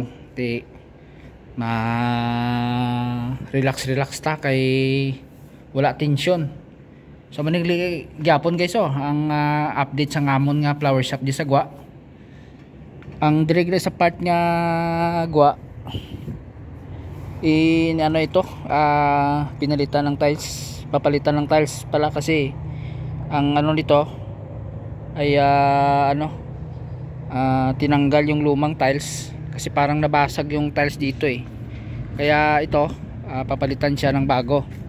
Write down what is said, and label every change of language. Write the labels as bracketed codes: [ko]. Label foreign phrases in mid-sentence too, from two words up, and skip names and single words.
[hil] Ti relax ta kay wala tension. So manigli gyapon guys ang update sa ngamon nga [en] flower shop [hil] di sa Gwa. Ang dire sa part nga Gwa ano [tl] ito, pinalitan ng tiles. Papalitan ng tiles pala kasi ang ano nito ay tinanggal yung lumang tiles kasi parang nabasag yung tiles dito kaya ito papalitan siya ng bago.